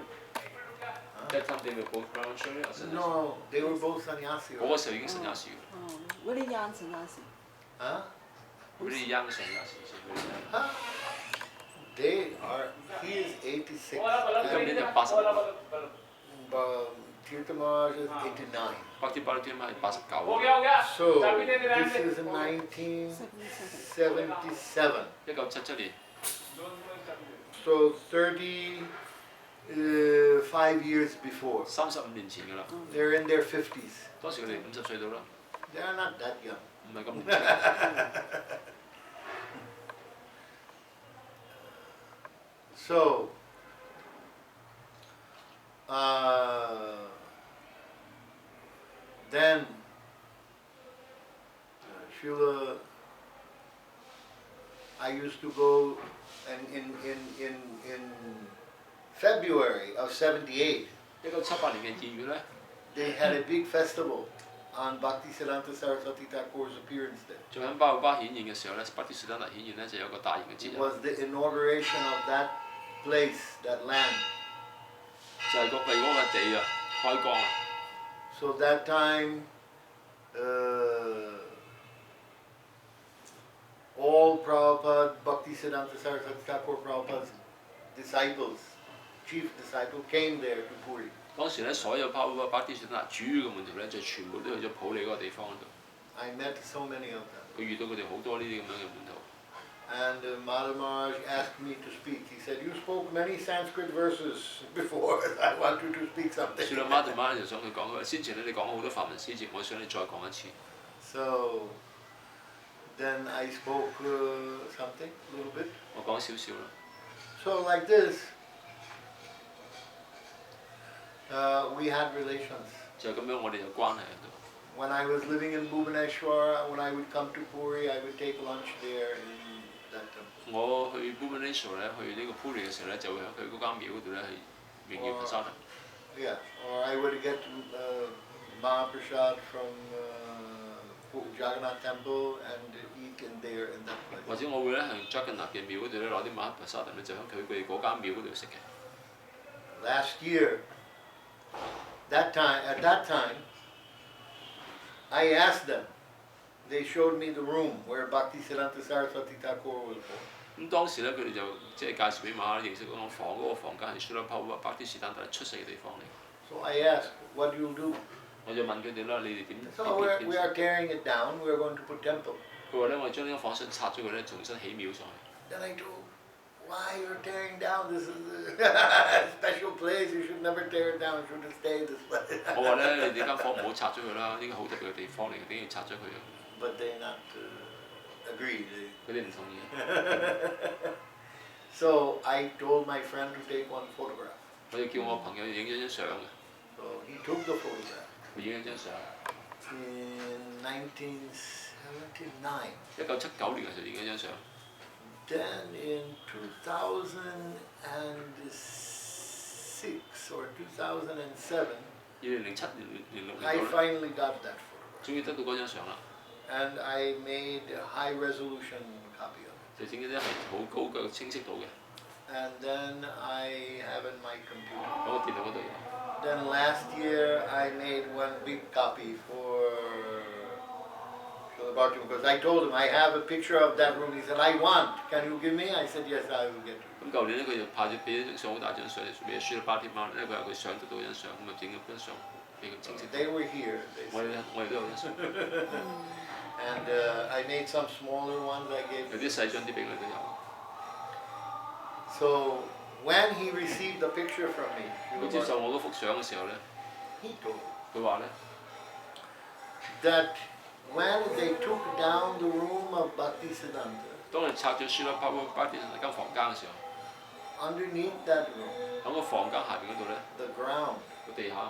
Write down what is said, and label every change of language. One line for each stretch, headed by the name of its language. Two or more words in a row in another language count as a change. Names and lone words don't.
English: That time they were both brahmachari or sannyasi? No, they were both sannyasi.
Cantonese: 嗰個時候已經 sannyasi 嘅。
English: Very young sannyasi. Huh? Really young sannyasi， Huh? They are, he is 86.
Cantonese: 今年就80。
English: Tirtha Maharaj is 89.
Cantonese: Bhakti Vigyan Bharati 係89。
English: So, this is 1977.
Cantonese: 1977年，
English: So, 35 years before.
Cantonese: 35 年前㗎啦。
English: They're in their 50s.
Cantonese: 當時佢哋50歲到啦，
English: They're not that young.
Cantonese: 唔係咁年輕。
English: So, then Srila, I used to go, and in February of '78,
Cantonese: 1978年嘅2月咧，
English: they had a big festival on Bhaktisiddhanta Saraswati Thakur's appearance day.
Cantonese: 仲喺巴布巴顯現嘅時候咧 ，Bhakti Siddhanta 顯現咧就有個大型嘅節
English: It
Cantonese: 日，
English: was the inauguration of that place, that land.
Cantonese: 就係為嗰個地啊開光啊。
English: So that time, all Prabhupada, Bhaktisiddhanta Saraswati Thakur Prabhupada's disciples, chief disciple, came there to Puri.
Cantonese: 當時咧，所有巴布巴 Bhakti Siddhanta 主要嘅門徒咧，就全部都去咗普利嗰個地方度。
English: I met so many of them.
Cantonese: 佢遇到佢哋好多呢啲咁樣嘅門徒。
English: And Madhav Maharaj asked me to speak. He said, "You spoke many Sanskrit verses before. I want you to speak something."
Cantonese: 所以馬頓馬就想佢講，佢話先前咧你講好多法文詩詞，我想你再講一次。
English: So then I spoke something, a little bit.
Cantonese: 我講少少啦。
English: So like this, we had relations.
Cantonese: 就咁樣，我哋有關係喺度。
English: When I was living in Bhubaneswar, when I would come to Puri, I would take lunch there in that temple.
Cantonese: 我去 Bhubaneswar 咧，去呢個 Puri 嘅時候咧，就會喺佢嗰間廟嗰度咧去榮耀佛沙特。
English: Yeah, or I would get Mahaprasad from Jagannath Temple and eat in there in that place.
Cantonese: 或者我會咧喺 Jagannath 嘅廟嗰度咧攞啲馬哈沙特咧，就喺佢哋嗰間廟嗰度食嘅。
English: Last year, at that time, I asked them. They showed me the room where Bhaktisiddhanta Saraswati Thakur was born.
Cantonese: 咁當時咧，佢哋就即係介紹俾馬哈認識嗰個房，嗰個房間係 Srila Prabhupada Bhaktisiddhanta 出世嘅地方嚟。
English: So I asked, "What do you do?"
Cantonese: 我就問佢哋啦，你哋點？
English: So we are tearing it down. We are going to put temple.
Cantonese: 佢話咧，我哋將呢間房想拆咗佢咧，重新起廟上去。
English: Then I told, "Why you're tearing down? This is a special place. You should never tear it down. You should stay this place."
Cantonese: 我話咧，你哋間房唔好拆咗佢啦，呢個好特別嘅地方嚟嘅，點要拆咗佢啊？
English: But they not agreed.
Cantonese: 佢哋唔同意。
English: So I told my friend to take one photograph.
Cantonese: 我就叫我朋友影咗張相嘅，
English: So he took the photograph
Cantonese: 佢影咗張相。
English: in 1979.
Cantonese: 1979年嘅時候影咗張相。
English: Then in 2006 or 2007,
Cantonese: 2007 年6
English: I
Cantonese: 年度咧，
English: finally got that photograph.
Cantonese: 終於得到嗰張相啦，
English: And I made a high resolution copy of
Cantonese: 就整咗啲係好高嘅清晰度嘅，
English: it. And then I have it in my computer.
Cantonese: 喺我電腦嗰度有。
English: Then last year I made one big copy for Srila Bhakti because I told him I have a picture of that room. He said, "I want. Can you give me?" I said, "Yes, I will get you."
Cantonese: 咁舊年咧，佢就派咗俾咗張相好大張相嚟俾 Srila Bhakti Maharaj 咧，佢話佢想得到張相，咁就整咗張相俾佢清晰。
English: They were here. They
Cantonese: 我
English: said.
Cantonese: 哋我哋都有張相，
English: And I made some smaller ones I gave.
Cantonese: 有啲細張啲俾佢都有。
English: So when he received the picture from me,
Cantonese: 佢接受我嗰幅相嘅時候咧，
English: he told me
Cantonese: 佢話咧，
English: that when they took down the room of Bhaktisiddhanta,
Cantonese: 當你拆咗 Srila Prabhupada Bhakti 間房間嘅時候，
English: underneath that room,
Cantonese: 喺個房間下邊嗰度咧，
English: the ground
Cantonese: 個地下